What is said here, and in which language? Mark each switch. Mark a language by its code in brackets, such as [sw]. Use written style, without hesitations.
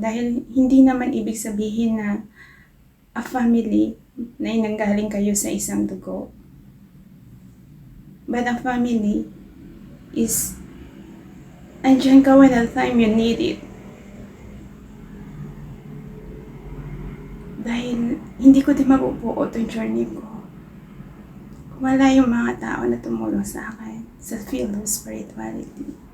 [tl] Dahil hindi naman ibig sabihin na [en] a family [tl] na inanggaling kayo sa isang dugo. [en] But a family is [tl] andyan ka [en] when the time you need it. [tl] Dahil hindi ko din mabubuo itong journey ko kung wala yung mga tao na tumulong sa akin sa [en] field of spirituality.